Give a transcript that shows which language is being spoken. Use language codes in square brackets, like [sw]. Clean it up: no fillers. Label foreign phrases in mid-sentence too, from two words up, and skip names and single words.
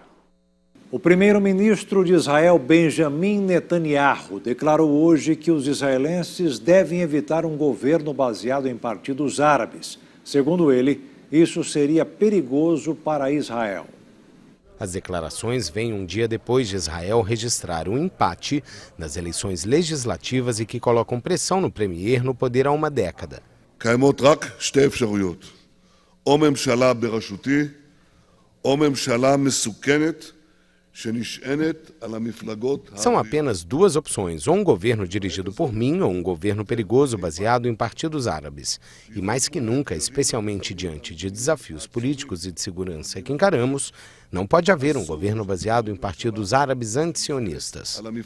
[pt] O primeiro-ministro de Israel, Benjamin Netanyahu, declarou hoje que os israelenses devem evitar um governo baseado em partidos árabes. Segundo ele, isso seria perigoso para Israel. As declarações vêm um dia depois de Israel registrar um empate nas eleições legislativas e que colocam pressão no premier no poder há uma década. [he] קיימות רק שתי אפשרויות, או ממשלה בראשותי, או ממשלה מסוכנת שנשענת על המפלגות. [pt] São apenas duas opções, ou um governo dirigido por mim ou um governo perigoso baseado em partidos árabes. E mais que nunca, especialmente diante de desafios políticos e de segurança que encaramos, não pode haver um governo baseado em partidos árabes antisionistas.